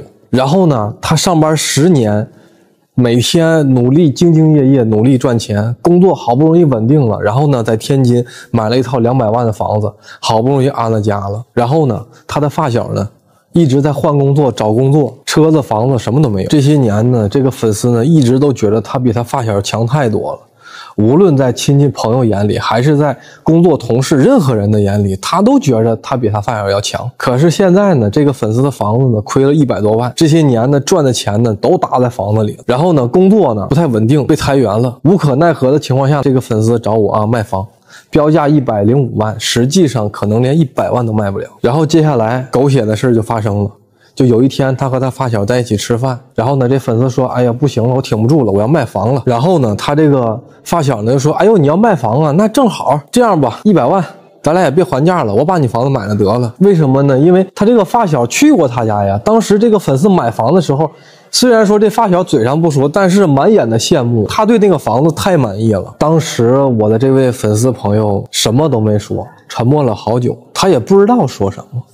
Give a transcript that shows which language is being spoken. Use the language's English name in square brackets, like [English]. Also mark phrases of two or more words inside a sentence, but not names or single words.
[Chinese] 然後呢，他上班10年，每天努力兢兢業業，努力賺錢，工作好不容易穩定了，然後呢，在天津買了一套200萬的房子，好不容易安了家了。然后呢，他的發小呢，一直在換工作找工作，車子房子什麼都沒有。這些年呢，這個粉絲呢，一直都覺得他比他發小強太多了。無論在親戚朋友眼裡，還是在工作同事任何人的眼裡，他都覺得他比他發小要強。可是現在呢，這個粉絲的房子呢，虧了100多萬，這些年呢賺的錢呢都搭在房子裡，然後呢工作呢不太穩定，被裁員了。無可奈何的情況下，這個粉絲找我啊賣房，標價105萬，實際上可能連100萬都賣不了。然後接下來狗血的事就發生了。就有一天他和他發小在一起吃飯，然後呢這粉絲說，哎呀不行了，我挺不住了，我要賣房了。然後呢他這個發小呢就說，哎呦你要賣房啊，那正好这樣吧，100萬咱俩也別還價了，我把你房子買了得了。為什麼呢？因為他這個發小去過他家呀，當時這個粉絲買房的時候，雖然說這發小嘴上不說，但是滿眼的羨慕，他對那個房子太滿意了。當時我的這位粉絲朋友什麼都沒說，沉默了好久，他也不知道說什麼。